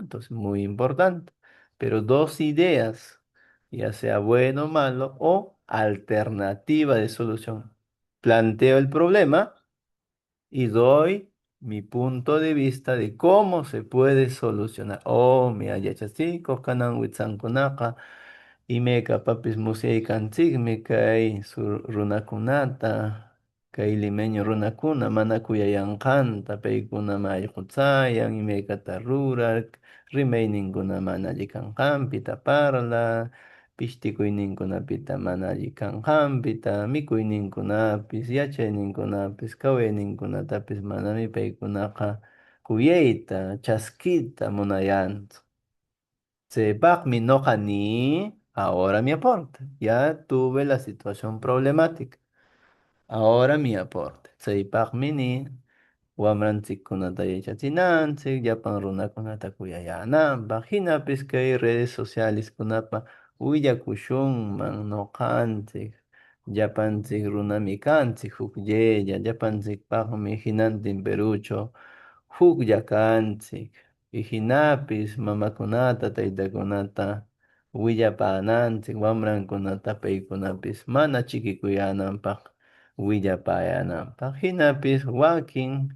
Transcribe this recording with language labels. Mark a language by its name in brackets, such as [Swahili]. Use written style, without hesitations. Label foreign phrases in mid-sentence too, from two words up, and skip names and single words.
[Spanish] Entonces, muy importante. Pero dos ideas, ya sea bueno o malo, o alternativa de solución. Planteo el problema y doy mi punto de vista de cómo se puede solucionar. [Quechua] Oh, mi ayachasiko, kanan witsankunaka, imeka papis musyaykanchikmi kay sur runakunata, kay limeño runakuna, mana kuyayanqanta, paykuna allqutsayan, imaykata rurak, rimayninkuna mana alli kanqanpita parla, pishtikuyninkunapita mana alli kanqanpita, mikuyninkunapis, yachayninkunapis, kawayninkunatapis manami paykunaqa kuyayta, chaskita munayantsu. Sebakmi noqa ni, [Spanish] ahora mi aporte. Ya tuve la situación problemática. Ahora mi aporte. [Quechua] Saypaqmi ni, wamranchikkunata yachachinanchik, llapan runakunata kuyayananpaq, hinapis kay [Spanish] redes sociales [Quechua] kunapa willakushunman noqanchik, llapanchik runami kanchik huklla, llapanchikpaqmi hinantin Perucho huklla kanchik, y hinapis mamakunata, taytakunata willapananchik, wamrankunata paykunapis mana chikikuyananpaq willapayananpaq, hinapis wakin